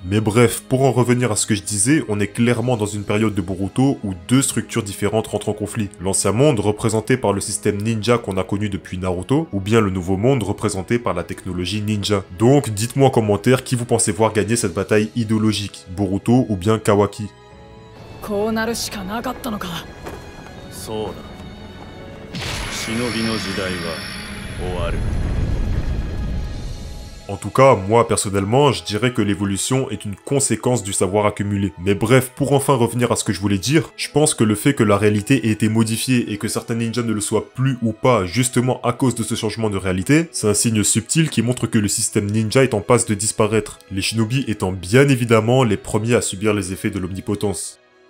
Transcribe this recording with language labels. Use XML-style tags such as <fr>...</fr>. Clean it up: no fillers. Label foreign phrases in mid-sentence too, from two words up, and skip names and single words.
<fr>Mais bref, pour en revenir à ce que je disais, on est clairement dans une période de Boruto où deux structures différentes rentrent en conflit. L'ancien monde représenté par le système ninja qu'on a connu depuis Naruto, ou bien le nouveau monde représenté par la technologie ninja. Donc dites-moi en commentaire qui vous pensez voir gagner cette bataille idéologique, Boruto ou bien Kawaki.</fr> <ja>こうなるしかなかったのか。そうだ。忍びの時代は終わる。</ja> <fr>En tout cas, moi personnellement, je dirais que l'évolution est une conséquence du savoir accumulé. Mais bref, pour enfin revenir à ce que je voulais dire, je pense que le fait que la réalité ait été modifiée et que certains ninjas ne le soient plus ou pas, justement à cause de ce changement de réalité, c'est un signe subtil qui montre que le système ninja est en passe de disparaître, les shinobi étant bien évidemment les premiers à subir les effets de l'omnipotence.</fr>